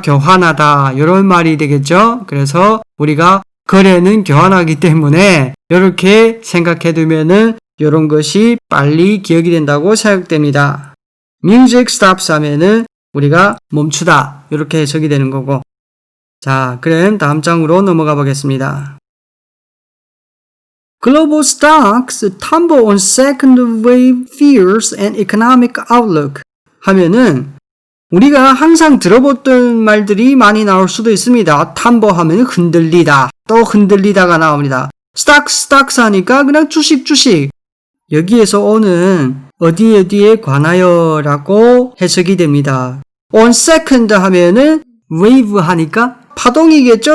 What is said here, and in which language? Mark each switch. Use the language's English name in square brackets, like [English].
[Korean] 교환하다 이런 말이 되겠죠. 그래서 우리가 거래는 교환하기 때문에 이렇게 생각해 두면은 이런 것이 빨리 기억이 된다고 생각됩니다. [English] music stops [Korean] 하면은 우리가 멈추다 이렇게 해석이 되는 거고. 자, 그럼 다음 장으로 넘어가 보겠습니다. [English] Global stocks tumble on second wave fears and economic outlook [Korean] 하면은 우리가 항상 들어봤던 말들이 많이 나올 수도 있습니다. tumble 하면 흔들리다, 또 흔들리다가 나옵니다. stocks 하니까 그냥 주식. 여기에서 오는 어디에 관하여 라고 해석이 됩니다. [English] on second [Korean] 하면은 wave 하니까 파동이겠죠.